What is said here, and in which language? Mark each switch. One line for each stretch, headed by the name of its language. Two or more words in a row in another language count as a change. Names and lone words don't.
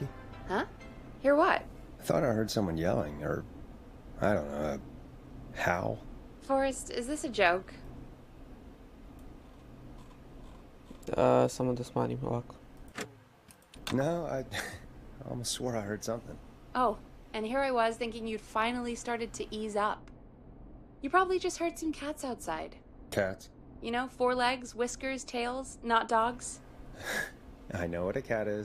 English: Huh? Hear what? I thought I heard someone yelling, or, I don't know, a howl. Forrest, is this a joke?
Serbian: Samo da smanjim ovako.
English: No, I almost swore I heard something. Oh, and here I was thinking you'd finally started to ease up. You probably just heard some cats outside. Cats? You know, 4 legs, whiskers, tails, not dogs. I know what a cat is.